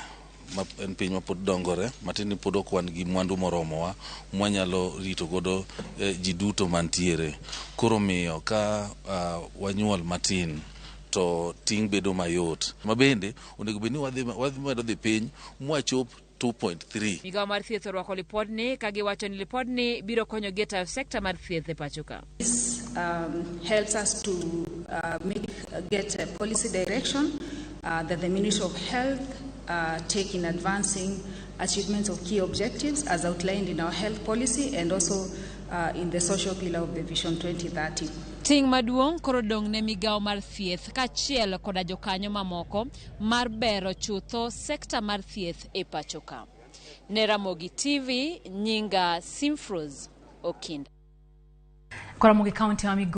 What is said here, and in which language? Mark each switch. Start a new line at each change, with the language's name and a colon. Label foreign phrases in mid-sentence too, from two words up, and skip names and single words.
Luo (Kenya and Tanzania): En piny ma pod dongore, matini pod ok wan gi mwandu moromowa mwanyalo rito godo ji duto mantiere. Koro miyo ka wanyuol matin to ting' bedo mayot. Mabende onego bed ni wadhi dhi piny mwachop 2.3. Migao mar thieth orwako lipodni ka giwacho ni lipodni biro konyo gi tayo sekta mar thieth e pachoka.
English: This helps us to get a policy direction that the Ministry of Health take in advancing achievements of key objectives as outlined in our health policy and also in the social pillar of the Vision 2030.
Luo (Kenya and Tanzania): Ting' maduong' koro dong' ne migao mar thieth ka achiel koda jokanyo mamoko mar bero chutho sekta mar thieth e pachoka. Ne Ramogi TV, nyinga Simfros Okinda. Ramogi County